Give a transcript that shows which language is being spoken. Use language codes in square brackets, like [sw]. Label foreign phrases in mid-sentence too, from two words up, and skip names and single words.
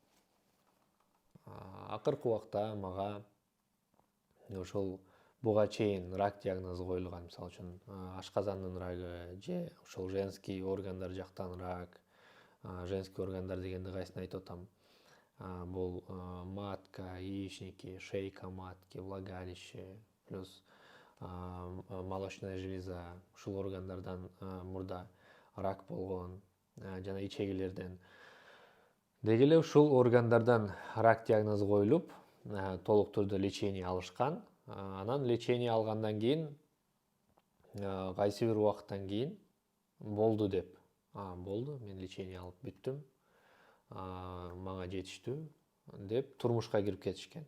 [ky] Акыркы убакта мага ошол буга чейин рак диагнозу коюлган, мисалы үчүн ашказандын рагы же ошол женский органдар жактан рак. Женский органдар дегенде кайсын айтып атам? Бул матка, [ru] яичники, шейка матки, влагалище, плюс молочная железа. [ky] Ушул органдардан мурда рак болгон, жана ичегилерден. Деги эле ушул органдардан рак диагнозу коюлуп, толук түрдө лечение алышкан. Анан лечение алгандан кийин кайсы бир убакыттан кийин болду деп, болду, мен лечение алып бүттүм, мага жетиштүү деп турмушка кирип кетишкен.